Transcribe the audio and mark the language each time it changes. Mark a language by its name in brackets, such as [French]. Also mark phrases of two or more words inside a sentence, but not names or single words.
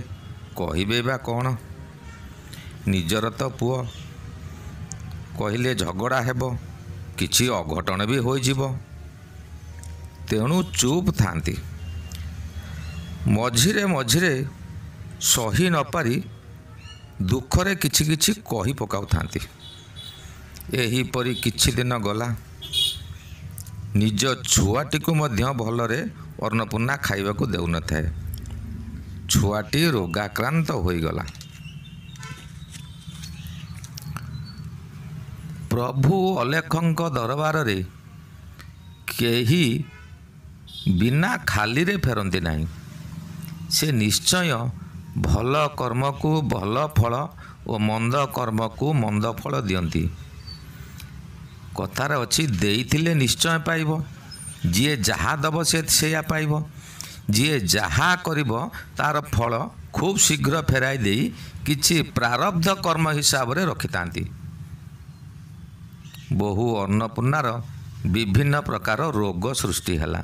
[Odia] କହିବେ ବା କୌଣ, ନିଜର ତ ପୁଅ, କହିଲେ ଝଗଡ଼ା ହେବ, କିଛି ଅଘଟଣ ବି ହୋଇଯିବ, ତେଣୁ ଚୁପ ଥାଆନ୍ତି। ମଝିରେ ମଝିରେ ସହି ନ ପାରି ଦୁଃଖରେ କିଛି କିଛି କହି ପକାଉ ଥାଆନ୍ତି। ଏହିପରି କିଛି ଦିନ ଗଲା। ନିଜ ଛୁଆଟିକୁ ମଧ୍ୟ ଭଲରେ ଅନ୍ନପୂର୍ଣ୍ଣା ଖାଇବାକୁ ଦେଉ ନ ଥାଏ। ଛୁଆଟି ରୋଗାକ୍ରାନ୍ତ ହୋଇଗଲା। ପ୍ରଭୁ ଅଲେଖଙ୍କ ଦରବାରରେ କେହି ବିନା ଖାଲିରେ ଫେରନ୍ତି ନାହିଁ। ସେ ନିଶ୍ଚୟ ଭଲ କର୍ମକୁ ଭଲ ଫଳ ଓ ମନ୍ଦ କର୍ମକୁ ମନ୍ଦ ଫଳ ଦିଅନ୍ତି। କଥାର ଅଛି ଦେଇଥିଲେ ନିଶ୍ଚୟ ପାଇବ, ଯିଏ ଯାହା ଦବ ସେ ସେୟା ପାଇବ, ଯିଏ ଯାହା କରିବ ତାର ଫଳ ଖୁବ ଶୀଘ୍ର ଫେରାଇ ଦେଇ କିଛି ପ୍ରାରବ୍ଧ କର୍ମ ହିସାବରେ ରଖିଥାନ୍ତି। ବହୁ ଅନ୍ନପୂର୍ଣ୍ଣାର ବିଭିନ୍ନ ପ୍ରକାର ରୋଗ ସୃଷ୍ଟି ହେଲା।